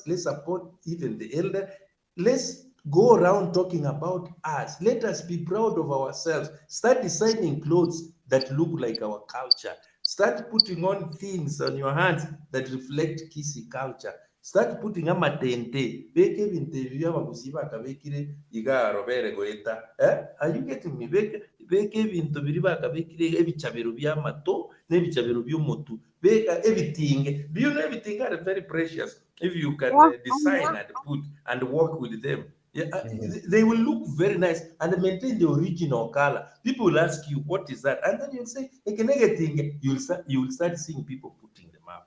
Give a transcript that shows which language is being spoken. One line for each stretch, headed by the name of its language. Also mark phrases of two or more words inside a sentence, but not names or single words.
English: Let's support even the elder. Let's go around talking about us. Let us be proud of ourselves. Start designing clothes that look like our culture. Start putting on things on your hands that reflect KISII culture. Start putting amatente.
Gusii: Beke bintu by'abaguzi bakabekire igaro bere goeta.
English: Are you getting me?
Gusii: Beke bintu biri bakabekire ebichabero by'amato n'ebichabero by'omotu.
English: Beka everything. Do you know everything are very precious if you can design and put and work with them. They will look very nice and maintain the original color. People will ask you, what is that? And then you'll say, you will start seeing people putting them up.